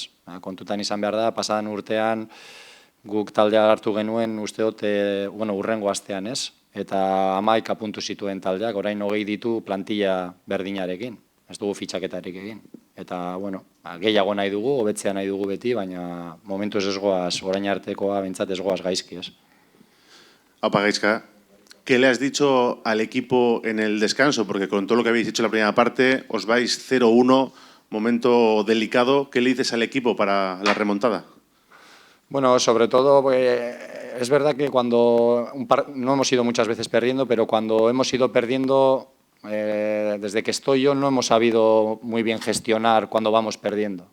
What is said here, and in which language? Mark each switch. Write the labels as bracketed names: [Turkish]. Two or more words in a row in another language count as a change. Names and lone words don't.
[Basque] Kontutan izan behar da, pasadan urtean guk taldea hartu genuen uste dut, urrengo astean, ez? Eta 11 puntu zituen taldeak, orain 20 ditu plantilla berdinarekin, ez dugu fitxaketarik egin. Eta, gehiago nahi dugu, hobetzea nahi dugu beti, baina momentuz ez goaz, orain artekoa bentsat ez goaz gaizki, ez? Aupa Gaizka, [Spanish] ¿qué le has dicho al equipo en el descanso? Porque con todo lo que habéis hecho en la primera parte, os vais 0-1, momento delicado. ¿Qué le dices al equipo para la remontada? Sobre todo, es verdad que cuando no hemos ido muchas veces perdiendo, pero cuando hemos ido perdiendo, desde que estoy yo, no hemos sabido muy bien gestionar cuando vamos perdiendo.